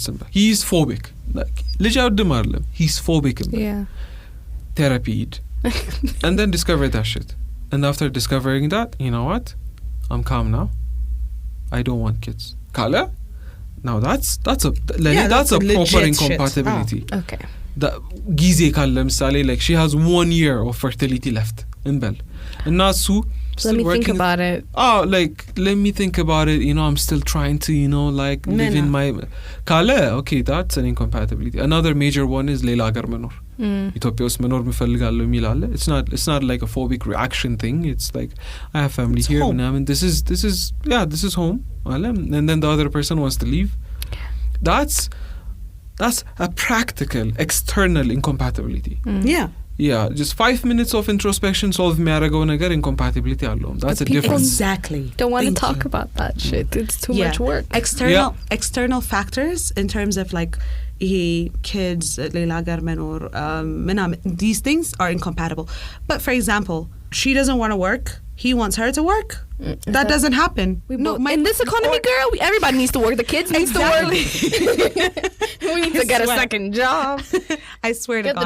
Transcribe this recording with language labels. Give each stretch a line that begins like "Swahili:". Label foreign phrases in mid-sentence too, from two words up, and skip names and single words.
English: He's phobic. Like, he's phobic. Yeah. Therapied. And then discovered that shit. And after discovering that, you know what? I'm calm now. I don't want kids. Kala? Now that's a proper incompatibility. Okay.
Amharic: ጊዜ ካለ ምሳሌ
English: like she has 1 year of fertility left
Amharic: እንበል እና እሱ
English: let me think about it. Let me think about it, I'm still trying to like live in my ካለ okay, that's an incompatibility. Another major one is
Amharic: ሌላ ሀገር መኖር ኢትዮጵያ ውስጥ መኖር ምፈልጋለሁ የሚል አለ.
English: It's not like a phobic reaction thing. It's like I have family here ምናምን this is home and then the other person wants to leave. That's a practical, external incompatibility. Yeah, just 5 minutes of introspection solve
Amharic: የሚያደርገው ነገር
English: incompatibility አለው. That's a difference. Exactly. Don't want to talk about that shit. It's too much work. External factors in terms of like kids,
Amharic: ሌላ ሀገር መኖር,
English: these things are incompatible. But for example, she doesn't want to work. He wants her to work. That doesn't happen. In this economy, girl, everybody needs to work. The kids need to work. We need to get a second job. I swear to God.